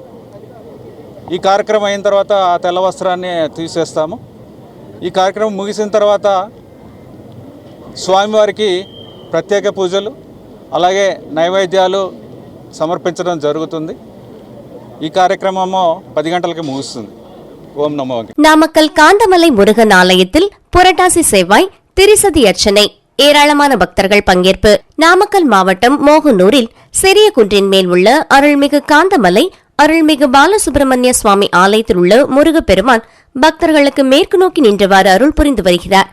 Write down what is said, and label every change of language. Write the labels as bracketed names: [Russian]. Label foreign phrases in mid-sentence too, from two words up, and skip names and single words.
[Telugu] ఈ కార్యక్రమం అయిన తర్వాత ఆ తెల్ల వస్త్రాన్ని తీసేస్తాము. ఈ కార్యక్రమం ముగిసిన తర్వాత స్వామివారికి ప్రత్యేక పూజలు అలాగే నైవేద్యాలు సమర్పించడం జరుగుతుంది. ఈ కార్యక్రమము 10 గంటలకి ముగుస్తుంది. ఓం నమో వెంకటేశాయ. [Tamil] நாமக்கல் காந்தமலை முருகன் ஆலயத்தில் புரட்டாசி செவ்வாய் திரிசதி அர்ச்சனை. ஏராளமான பக்தர்கள் பங்கேற்பு. நாமக்கல் மாவட்டம் மோகனூரில் சிறிய குன்றின் மேல் உள்ள அருள்மிகு காந்தமலை அருள்மிகு பாலசுப்பிரமணிய சுவாமி ஆலயத்தில் உள்ள முருகப்பெருமான் பக்தர்களுக்கு மேற்கு நோக்கி நின்றவாறு அருள் புரிந்து வருகிறார்.